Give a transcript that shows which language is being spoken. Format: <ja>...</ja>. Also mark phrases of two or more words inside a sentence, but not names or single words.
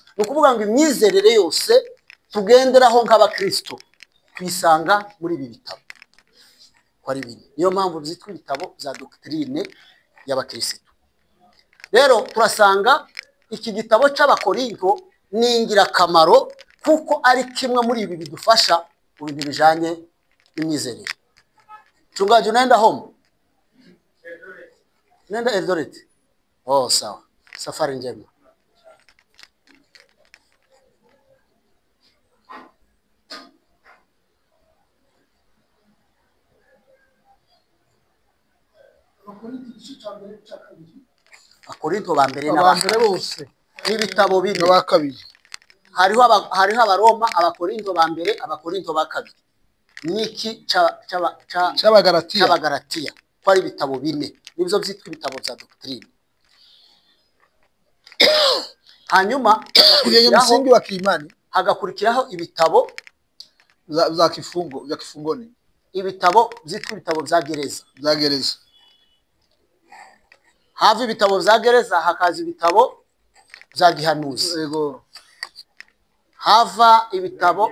<rw>Ni ukuvuga ngo imyizerere yose tugenderaho nk'abakristo twisanga muri ibi bitabo ko ari bine. Niyo mpamvu byitwa ibitabo za doctrine y'abakristo. Rero turasanga iki gitabo cy'Abakorinto ni ingirakamaro kuko ari kimwe muri ibi bidufasha mu bintu bijanye n'imyizerere.</rw> <sw>Chungaji unaenda home? Nenda Eldoret. Oh, sawa. Safari njema.</sw> <rw>Akorinto ba mbere bose n'ibitabo bine n'aba kabiri. hariho Abaroma, Abakorinto ba mbere, Abakorinto ba kabiri. Niki cy'Abagalatiya ko ari ibitabo bine. Nibyo byitwa ibitabo bya doctrine. Hanyuma</rw> <sw>Kwenye msingi wa kiimani</sw> <rw>hagakurikiraho ibitabo</rw> <sw>za kifungoni.</sw> <rw>Ibitabo byitwa ibitabo bya gereza. Za gereza. Hava ibitabo bya gereza hakaza ibitabo bya gihanuzi. Yego. Hava ibitabo</rw>